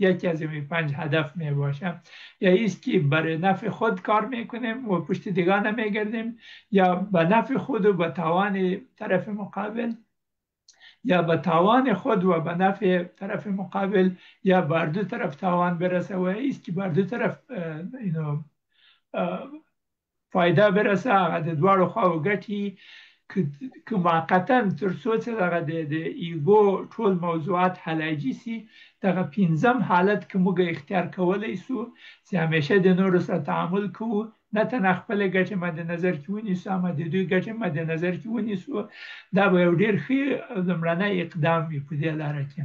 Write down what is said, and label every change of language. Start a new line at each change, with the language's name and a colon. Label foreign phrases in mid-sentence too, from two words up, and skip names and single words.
Persian: یکی از این 5 هدف می باشه، یا ایست که برای نفع خود کار میکنیم و پشت دیگه نمیگردیم، یا به نفع خود و به تاوان طرف مقابل، یا به تاوان خود و به نفع طرف مقابل، یا بر دو طرف تاوان برسه و ایست که بر دو طرف فایده برسه،
Pashto: هغه د دواړو خواو ګټي. که موقتا تر څو چې دغه د ایګو ټول موضوعات حلاجي سي، دغه 5م حالت که موږ اختیار کولی سو چې همیشه د نورو سره تعامل کوو، نه تنها خپلې ګټې مد نظر کې ونیسو، اما د دوی ګټې مد نظر کې ونیسو، دا به یو ډېر ښه لومړنی اقدام وي په دې لاره کې.